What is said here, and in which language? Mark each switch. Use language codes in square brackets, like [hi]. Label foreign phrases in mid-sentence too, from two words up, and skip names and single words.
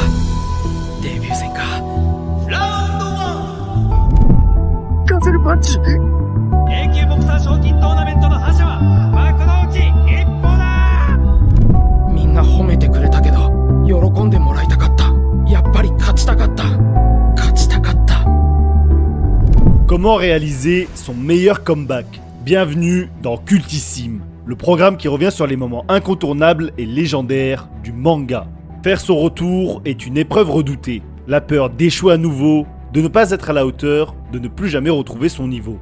[ja] デビュー戦か。ラウンド1。ガゼルパンチ。 A 級ボクサー賞金トーナメントの覇者は幕の内一歩だ。みんな褒めてくれたけど、喜んでもらいたかった。やっぱり勝ちたかった。勝ちたかった。 [fr] Comment réaliser son meilleur comeback? Bienvenue dans Cultissime, le programme qui revient sur les moments incontournables et légendaires du manga. Faire son retour est une épreuve redoutée. La peur d'échouer à nouveau, de ne pas être à la hauteur, de ne plus jamais retrouver son niveau.